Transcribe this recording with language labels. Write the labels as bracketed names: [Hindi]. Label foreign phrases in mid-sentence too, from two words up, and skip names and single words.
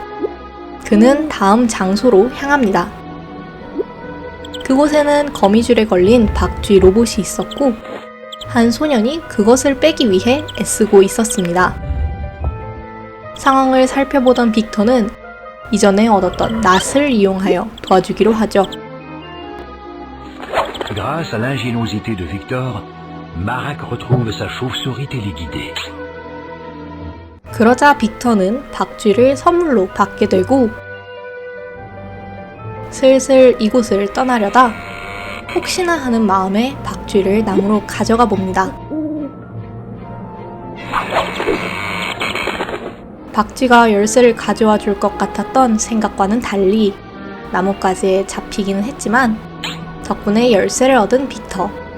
[Korean] 그는 다음 장소로 향합니다. 그곳에는 거미줄에 걸린 박쥐 로봇이 있었고 한 소년이 그것을 빼기 위해 애쓰고 있었습니다. 상황을 살펴보던 빅터는 이전에 얻었던 낫을 이용하여 도와주기로 하죠. [French] Grâce à l'ingéniosité de Victor, Marak retrouve sa chauve-souris téléguidée. [Korean] 그러자 빅터는 박쥐를 선물로 받게 되고 슬슬 이곳을 떠나려다 혹시나 하는 마음에 박쥐를 나무로 가져가 봅니다. 박쥐가 열쇠를 가져와 줄 것 같았던 생각과는 달리 나뭇가지에 잡히기는 했지만 덕분에 열쇠를 얻은 빅터.